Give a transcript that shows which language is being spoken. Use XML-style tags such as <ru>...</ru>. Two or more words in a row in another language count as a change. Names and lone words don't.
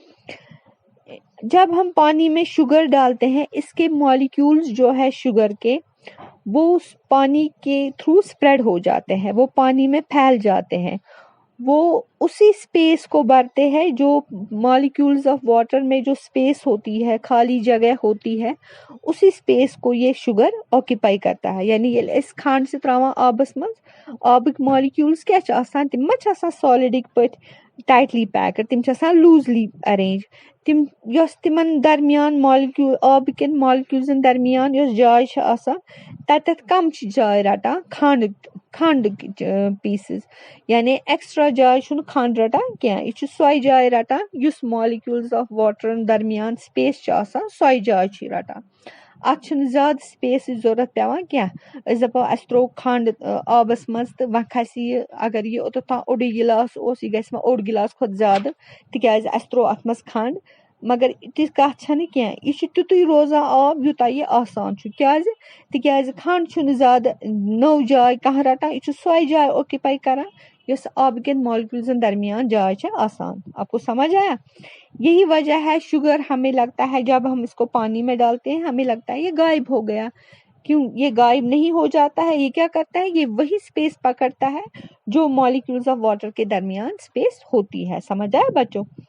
<hi>जब हम पानी में शुगर डालते हैं, इसके मॉलिक्यूल्स जो है शुगर के, वो उस पानी के थ्रू स्प्रेड हो जाते हैं, वो पानी में फैल जाते हैं। वो उसी स्पेस को भरते हैं जो</hi> <en>molecules of water</en> <hi>में जो स्पेस होती है, खाली जगह होती है, उसी स्पेस को ये शुगर ऑक्यूपाई करता है।</hi> <ks>यानी ये इस खांड से त्रावान आबस मज, आबिक मॉलिक्यूल्स क्या आसान, तिम मा आसान सॉलिडिक पट</ks> <en>tightly packed,</en> <ks>तिम</ks> <en>loosely arrange.</en> <ks>तिम यस तिमन दरमियान मॉलिक्यूल, आबिकन मॉलिक्यूल्सन दरमियान यस जाय छ आसान, ततत कम छ जाय रटान खंड खंड पीसेस, यानी एक्स्ट्रा जाय छुन खंड रटान क्या, यह सोय जाय रटान युस</ks> <en>molecules of water</en> <ks>दरमियान स्पेस छ आसान, सोय जाय छ रटान। अत ज्यादा स्पेस जरूरत पेवान क्या, दपो अस त्रो खंड आबस मज तो वह खस यह, अगर यह ओतोत ओड गिलास ओस, यह गस ओड गिलास खुद ज्यादा, तिकाज अस त्रो अत मज खंड, मगर ती कथ छन क्या, यह तुतुई रोजान आब यूता यह आसान छु। क्याज? तिकाज खंड छुन ज्यादा नौ जाय कह रटान, यह सोय जाय ऑक्यूपाई करान यस आबिकन मॉलिक्यूल्सन दरमियान जाय छ आसान।</ks> <hi>आपको समझ आया? यही वजह है शुगर हमें लगता है जब हम इसको पानी में डालते हैं, हमें लगता है ये गायब हो गया। क्यों? ये गायब नहीं हो जाता है। ये क्या करता है? ये वही स्पेस पकड़ता है जो</hi> <en>molecules of water</en> <hi>के दरमियान स्पेस होती है। समझ आया बच्चों?</hi>